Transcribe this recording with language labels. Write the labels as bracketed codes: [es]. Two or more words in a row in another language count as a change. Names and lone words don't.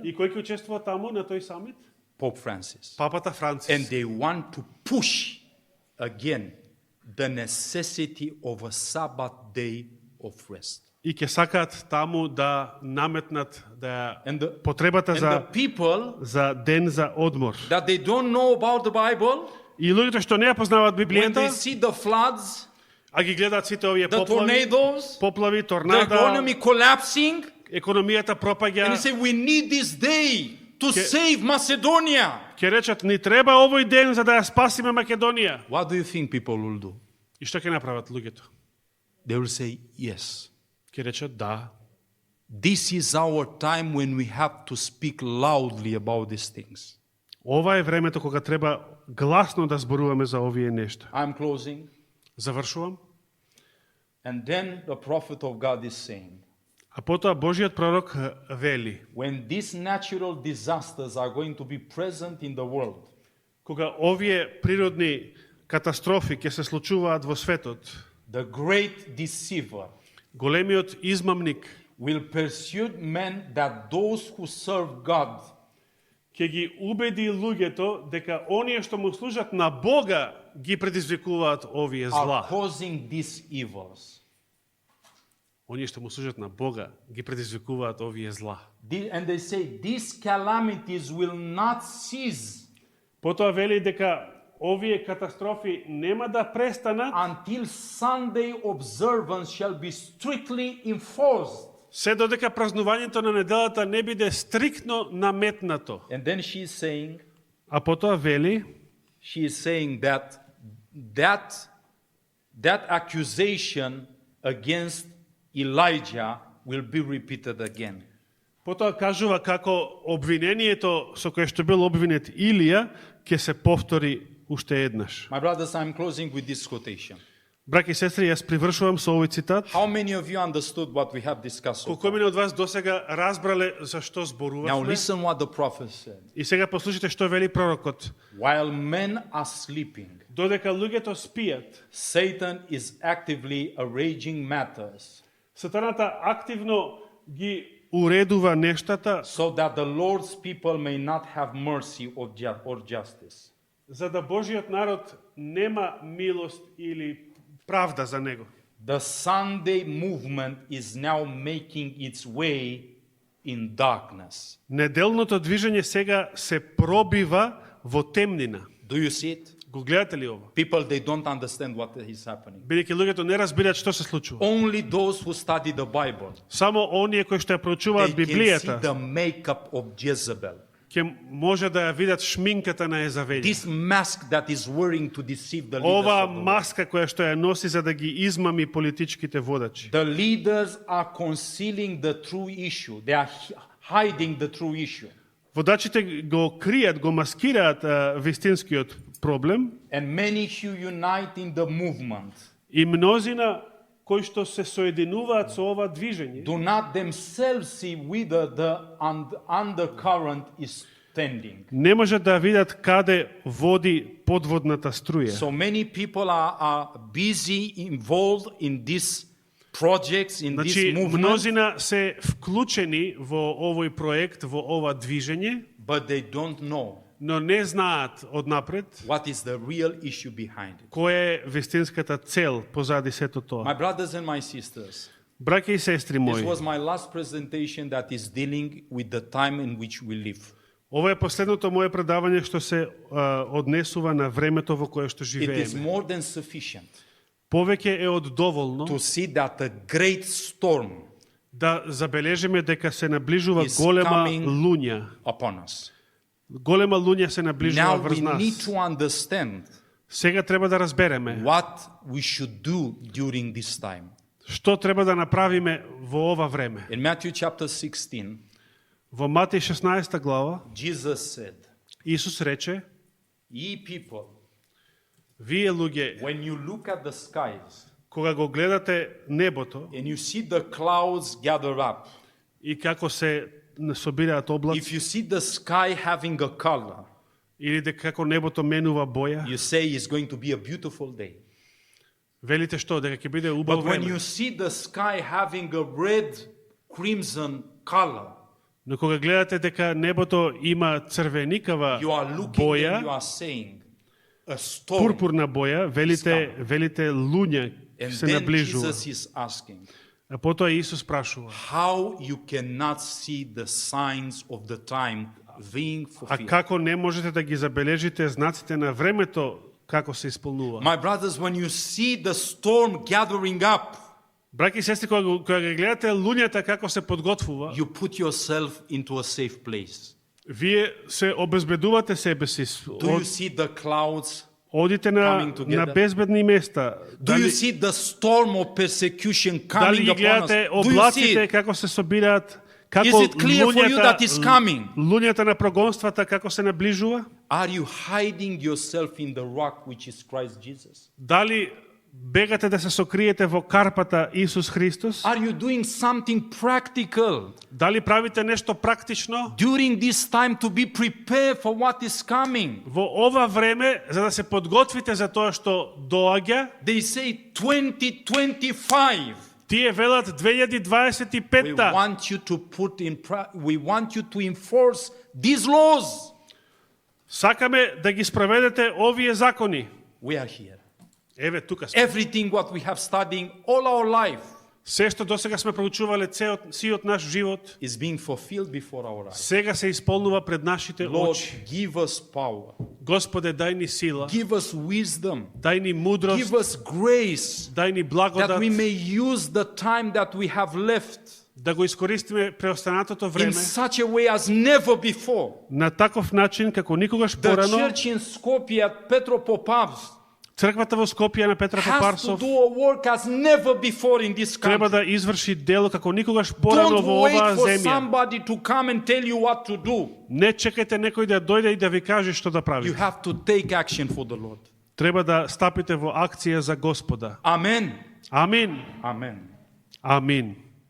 [mk] И кој ќе учествува таму на тој самит? Pope Francis. Папата And Франциск. [en] they want to push again the necessity of a Sabbath day of rest. [mk] И ќе сакаат таму да наметнат да [en] And the, [mk] потребата [en] and the [mk] за people ден за одмор. [en] that they don't know about the Bible, [mk] И луѓето што не ја познаваат when Библијата, [en] they see the floods, [mk] а ги гледаат сите овие the поплави, [en] tornadoes, the [mk] торнада, [en] economy collapsing, [mk] економијата and пропаѓа, [en] they say, we need this day to Ke- save Macedonia. [mk] ќе речат ни треба овој ден за да ја спасиме Македонија. [en] What do you think people will do? [mk] И што ќе направат луѓето? [en] They will say, yes. [mk] Ќе речат да. [en] This is our time when we have to speak loudly about these things. [mk] Ова е времето кога треба гласно да зборуваме за овие нешта. [en] I'm closing. [mk] Завршувам. [en] And then the prophet of God is saying, [mk] А потоа Божиот пророк вели, [en] when these natural disasters are going to be present in the world, [mk] кога овие природни катастрофи ќе се случуваат во светот, [en] the great deceiver, [mk] големиот измамник [en] will persuade men that those who serve God [mk] ќе ги убеди луѓето дека оние што му служат на Бога ги предизвикуваат овие are зла. [en] causing these evils. [mk] Оние што му служат на Бога ги предизвикуваат овие зла. [en] And they say these calamities will not cease [mk] Потоа вели дека овие катастрофи нема да престанат [en] until Sunday observance shall be strictly enforced. [mk] се додека празнувањето на неделата не биде стриктно наметнато. [en] And then she is saying, [mk] А потоа вели [en] that accusation against Elijah will be repeated again. [mk] Потоа кажува како обвинението со кое што бил обвинет Илија ќе се повтори уште еднаш. [en] My brothers, I'm closing with this quotation. [mk] Браќи и сестри, јас привршувам со овој цитат. [en] How many of you understood what we have discussed so [mk] Колку far? мина од вас досега разбрале за што Now зборувавме? [en] listen what the prophet said. [mk] И сега послушайте што вели пророкот. [en] While men are sleeping, [mk] Додека луѓето спијат, [en] Satan is actively arranging matters [mk] Сатаната активно ги уредува нештата [en] so that the Lord's people may not have mercy or justice. [mk] за да Божиот народ нема милост или правда за него. [en] The Sunday movement is now making its way in darkness. [mk] Неделното движење сега се пробива во темнина. [en] Do you see it? [mk] Го гледате ли ова? [en] People, they don't understand what is happening. [mk] Бидејќи луѓето не разбираат што се случува. [en] Only those who study the Bible, [mk] Само оние кои што ја проучуваат [en] they can see [mk] Библијата [en] the makeup of Jezebel. [mk] ќе може да ја видат шминката на Езавелја. [en] This mask that is wearing to deceive the leaders [mk] Ова [en] of the world. [mk] маска која што ја носи за да ги измами политичките водачи. [en] The leaders are concealing the true issue. They are hiding the true issue. [mk] Водачите го кријат, го маскираат вистинскиот проблем [en] And many who unite in the movement [mk] и мнозина кои што се соединуваат со ова движење [en] do not themselves see whither the undercurrent is tending. [mk] не можат да видат каде води подводната струја. [en] So many people are busy involved in these projects, in this [mk] Значи, movement, мнозина се вклучени во овој проект, во ова движење, [en] but they don't know [mk] но не знаат однапред [en] what is the real issue behind it. [mk] која е вистинската цел позади сето тоа. [en] My brothers and my sisters, [mk] Браќа и сестри this мои, [en] was my last presentation that is dealing with the time in which we live. [mk] ова е последното мое предавање што се однесува на времето во кое што [en] It is [mk] живееме. [en] more than sufficient [mk] Повеќе е од доволно [en] to see that a great storm [mk] да забележиме дека се наближува is голема coming луња. [en] upon us. [mk] Голема луња се наближува Now врз we нас. [en] need to understand [mk] Сега треба да разбереме [en] what we should do during this time. [mk] што треба да направиме во ова време. [en] In Matthew chapter 16, [mk] Во Матеј 16 глава [en] Jesus said, [mk] Исус рече: [en] "Ye people, [mk] Вие луѓе, [en] when you look at the skies [mk] кога го гледате небото [en] and you see the clouds gather up, [mk] и како се собираат облаци, [en] if you see the sky having a color, [mk] или дека како небото менува боја, [en] you say it's going to be a beautiful day. [mk] велите што, дека ќе биде убаво [en] But when [mk] време. [en] you see the sky having a red, crimson color, [mk] Но кога гледате дека небото има црвеникава [en] you are looking and you [mk] боја, [en] are saying, a storm. [mk] пурпурна боја, велите луња And се then наближува. [en] Jesus is asking, [mk] А потоа Исус прашува: [en] how you cannot see the signs of the time being [mk] А fulfilled. како не можете да ги забележите знаците на времето како се исполнува? [en] My brothers, when you see the storm gathering up, [mk] Браќи и сестри, кога ги гледате луњата како се подготвува, [en] you put yourself into a safe place. [mk] вие се обезбедувате себе си. [en] Do you see the clouds? [mk] Одите [en] coming together? [mk] на безбедни места. [en] Do you see the storm of persecution [mk] Дали coming ги [en] upon us? [mk] гледате [en] Do you see [mk] облаците it? како се собираат, како [en] Is it clear for you that it's coming? [mk] луњата на прогонствата како се наближува? [en] Are you hiding yourself in the rock which is Christ Jesus? [mk] Дали бегате да се сокриете во карпата Исус Христос? [en] Are you doing something practical [mk] Дали правите нешто практично [en] during this time to be prepared for what is coming? [mk] во ова време за да се подготвите за тоа што доаѓа? [en] They say 2025. [mk] Тие велат We 2025-та. [en] want you to we want you to enforce these laws. [mk] Сакаме да ги спроведете овие закони. [en] We are here. [mk] Еве тука сме. [en] Everything what we have studied all our life [mk] Се што досега сме проучувале сиот наш живот, [en] is being fulfilled before our eyes. [mk] сега се исполнува пред нашите Lord, очи. [en] give us power. [mk] Господе, дај ни сила, [en] Give us wisdom. [mk] дај ни мудрост, [en] Give us grace [mk] дај ни that благодат, [en] we may use the time that we have left [mk] да го искористиме преостанатото in време [en] such a way as never before. [mk] на таков начин како никогаш The порано. [en] church in Skopje at Petro Popav's [mk] Црквата во Скопје на Петра [en] has to [mk] Попарсов [en] do a work as never before in this [mk] треба country. да изврши дело како никогаш порано Don't во оваа [en] wait for [mk] земја. [en] somebody to come and tell you what to do. [mk] Не чекајте некој да дојде и да ви каже што да You правите. [en] have to take action for the Lord. [mk] Треба да стапите во акција за Господа. Amen. Амин. Amen. Амин.